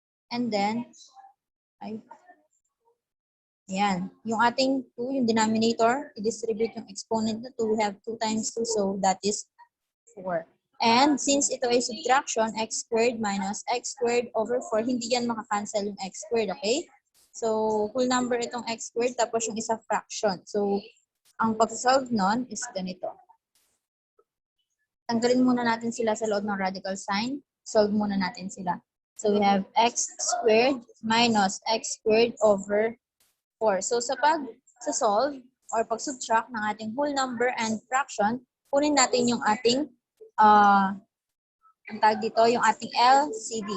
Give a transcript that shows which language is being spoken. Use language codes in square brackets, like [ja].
[en] And then, ayan. [tl] Yung ating 2, yung denominator, i-distribute yung exponent na 2. [en] We have 2 times 2, so that is 4. [tl] And since ito ay subtraction, x squared minus x squared over 4, hindi yan makakancel yung x squared, okay? So, whole number itong x squared, tapos yung isa fraction. So, ang pag-solve nun is ganito. Tanggalin muna natin sila sa loob ng radical sign. Solve muna natin sila. [en] So, we have x squared minus x squared over 4. [tl] So, sa pag-solve or pag-subtract ng ating whole number and fraction, kunin natin yung ating ang tag dito, yung ating LCD.